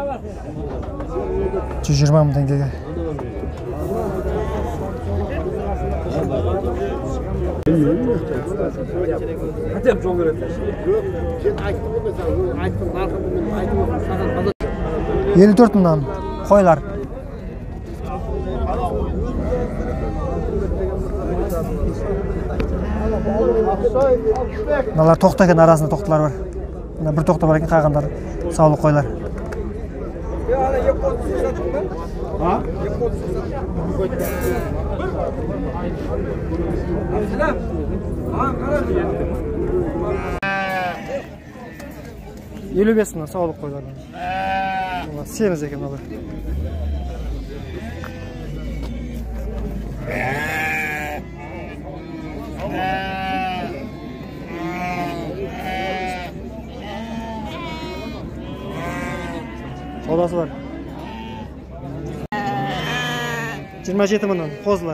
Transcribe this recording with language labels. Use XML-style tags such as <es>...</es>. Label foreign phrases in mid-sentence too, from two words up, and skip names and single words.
<kk>120 мың теңгеге. Елу төрт мыңнан қойлар. Мыналар тоқта екен, арасында тоқтылар бар.</kk> <uz>Bir toqta var ekan, qolganlar sog'liq qo'ylar.</uz> <kk>Елу бес мыңнан</kk> <uz>sog'liq qo'ylar. Semiz ekan bular. Odası var.</uz> <kk>27 mыңнан қозылар.</kk>